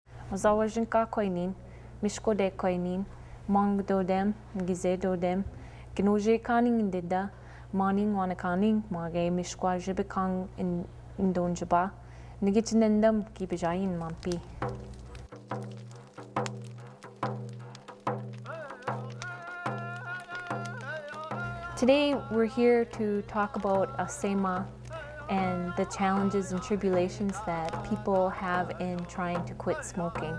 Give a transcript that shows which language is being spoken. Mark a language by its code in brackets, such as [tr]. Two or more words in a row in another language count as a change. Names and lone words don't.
[oj] Zawajinka koinin, mishkode koinin, mong dodem, gize dodem, gnoje kaning dida, maning wanakaning, mage mishkwa jibekang in indonjaba, nigitnendam kibijayin mampi. [en] Today we're here to talk about Asemaa and the challenges and tribulations that people have in trying to quit smoking.